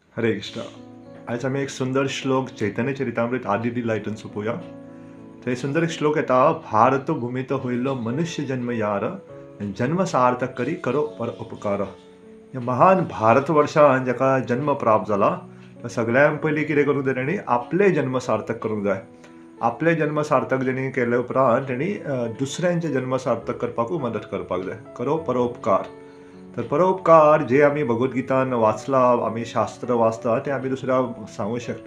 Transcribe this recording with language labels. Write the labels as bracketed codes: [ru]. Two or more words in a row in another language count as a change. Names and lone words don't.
[kok] हरे कृष्ण. आज आम्ही एक सुंदर श्लोक चैतन्य चरितामृत आदि लायटून सोपुया. थंय सुंदर एक श्लोक येता. [bn] ভারত ভূমিতে হৈল মনুষ্য জন্ম যার, জন্ম সার্থক করি কর পর উপকার. [kok] या महान भारतवर्षान जाका जन्म प्राप्त जाला, तो सगळ्यां पयलीं कितें करूंक जाय तेणी आपले जन्म सार्थक करूंक जाय. आपले जन्म सार्थक जेणी केले उपरांत तेणी दुसऱ्यांचे जन्म सार्थक करपाकूय मदत करपाक जाय. [bn] কর পরোপকার. [kok] तर परोपकार जे आम्ही भगवद्गीतान वाचला, आम्ही शास्त्र वाचता ते आम्ही दुसऱ्याक सांगू शकता.